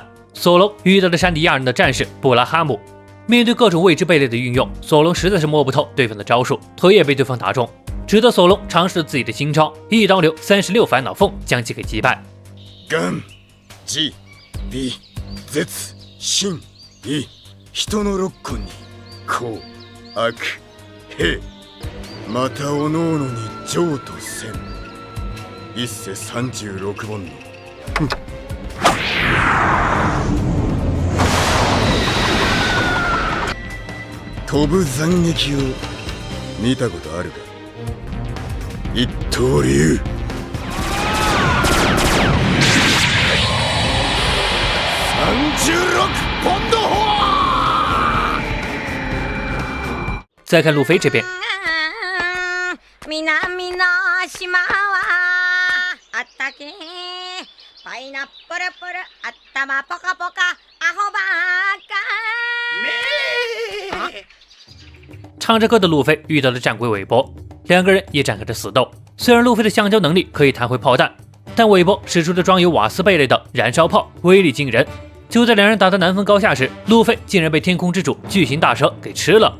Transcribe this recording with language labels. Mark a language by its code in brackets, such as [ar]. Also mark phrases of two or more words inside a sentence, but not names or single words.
[zh] 索隆遇到了山迪亚人的战士布拉哈姆，面对各种未知贝类的运用，索隆实在是摸不透对方的招数，腿也被对方打中。直到索隆尝试了自己的新招，一刀流36烦恼凤将其给击败。 [ja] 眼、耳、鼻、舌、心、意、人の6個に幸、悪、平、またおのおのに情と戦、一世36本の。飛ぶ斬撃を見たことあるか？一刀流。36ポンド砲。 [zh] 再看路飞这边， [ja] 南の島はあったけパイナップルプル頭ポカポカアホばっか。 [zh] 唱着歌的路飞遇到了战鬼韦伯，两个人也展开了死斗。虽然路飞的橡胶能力可以弹回炮弹，但韦伯使出的装有瓦斯贝类的燃烧炮威力惊人。就在两人打得难分高下时，路飞竟然被天空之主巨型大蛇给吃了。